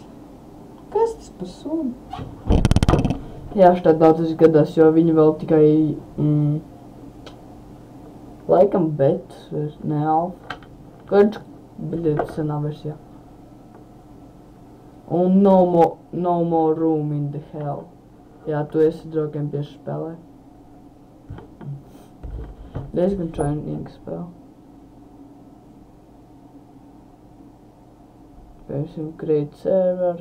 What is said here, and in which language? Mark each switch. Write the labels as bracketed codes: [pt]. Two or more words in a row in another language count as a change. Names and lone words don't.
[lv] Kas tas par suni? Jā, šitā daudz gadās, jo viņi vēl tikai, laikam betas, ne alfa. Kāds, bet senā versijā. Un [en] no more room in the hell. [lv] Jā, tu esi draugiem bieži spēlē. Diezgan trainīga spēle. [en] Piemēram, create server.